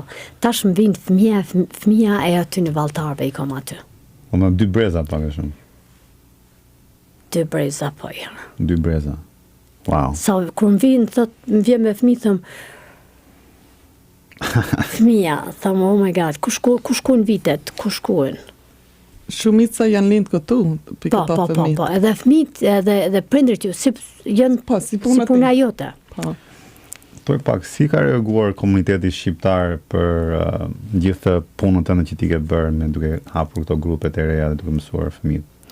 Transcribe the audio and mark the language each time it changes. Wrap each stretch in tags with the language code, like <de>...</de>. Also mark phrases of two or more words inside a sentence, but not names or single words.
<sq>Tash më vjen fëmia e aty në valltarve i kam aty. Po në 2 breza pak e shumë. 2 breza po ja. 2 breza. Wow. Sa kur më vjen me fëmijë thëm fëmija, thëmë,</sq> <en>oh my god,</en> <sq>ku shkuën vitet, ku shkuën? Shumica janë lindë këtu, për këto fëmijë. Po, edhe fëmijët, edhe prindrit ju, janë si puna jote. Po. Toj pak, si ka reaguar komuniteti shqiptar për gjithë punën tënde që ti ke bërë me duke hapur këto grupet e reja dhe duke mësuar fëmijët?</sq>